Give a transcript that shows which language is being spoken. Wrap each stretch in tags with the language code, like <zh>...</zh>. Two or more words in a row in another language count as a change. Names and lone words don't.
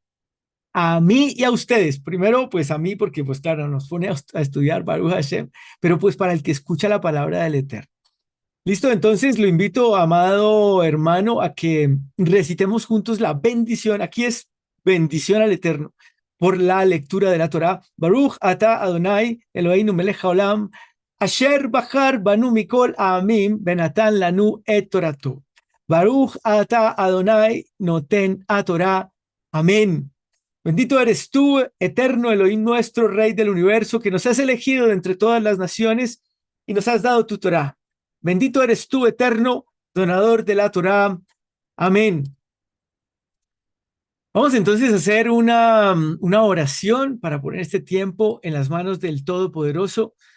<es>A mí y a ustedes, primero pues a mí porque pues claro, nos pone a estudiar</es> <he>ברוך השם,</he> <es>pero pues para el que escucha la palabra del Eterno. Listo, entonces lo invito, amado hermano, a que recitemos juntos la bendición. Aquí es bendición al Eterno por la lectura de la Torá.</es> <he>ברוך אתה אדוני אלוהינו מלך העולם אשר בחר בנו מכל העמים ונתן לנו את תורתו. ברוך אתה אדוני נותן התורה.</he> <es>Amén. Bendito eres tú, eterno Elohim nuestro, Rey del universo, que nos has elegido de entre todas las naciones y nos has dado tu Torá. Bendito eres tú, eterno, donador de la Torá. Amén. Vamos entonces a hacer una oración para poner este tiempo en las manos del Todopoderoso.</es>